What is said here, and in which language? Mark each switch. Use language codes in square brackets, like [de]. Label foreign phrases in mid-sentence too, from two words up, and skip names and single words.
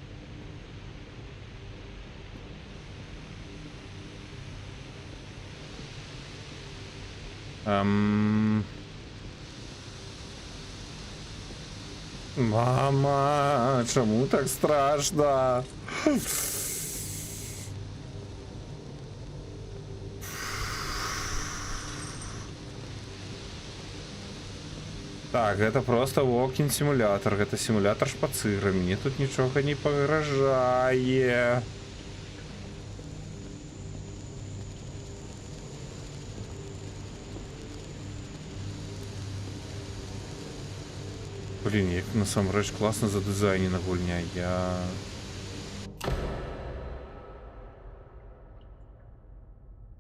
[uk] Мама, чому так страшно? [be] Так, гэта просто walking симулятор, гэта симулятор шпацыра, мне тут нічога не пагражае. Блин, як насамрэч класна задызайнена гульня, я...